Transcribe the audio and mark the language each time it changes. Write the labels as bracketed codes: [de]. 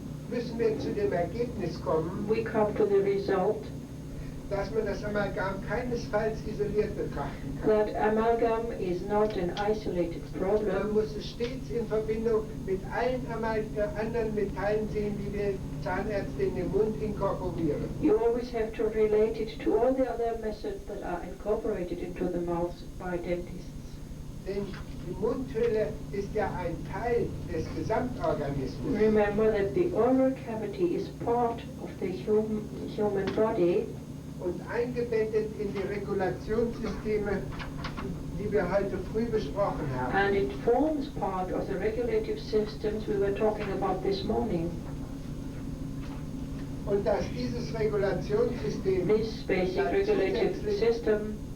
[de] müssen wir zu dem Ergebnis kommen, [en] we come to the result [de] dass man das Amalgam keinesfalls isoliert betrachten kann. [en] that amalgam is not an isolated [de] Man [en] problem. [de] muss es stets in Verbindung mit allen anderen Metallen sehen, die wir Zahnärzte in den Mund inkorporieren. [en] You always have to relate it to all the other methods that are incorporated into the mouth by dentists. [de] Denn die Mundhöhle ist ja ein Teil des Gesamtorganismus. [en] Remember that the oral cavity is part of the human body [de] Und eingebettet in die Regulationssysteme, die wir heute früh besprochen haben. [en] and it forms part of the regulative systems we were talking about this morning. [de] Und dass dieses Regulationssystem [en] This basic regulative system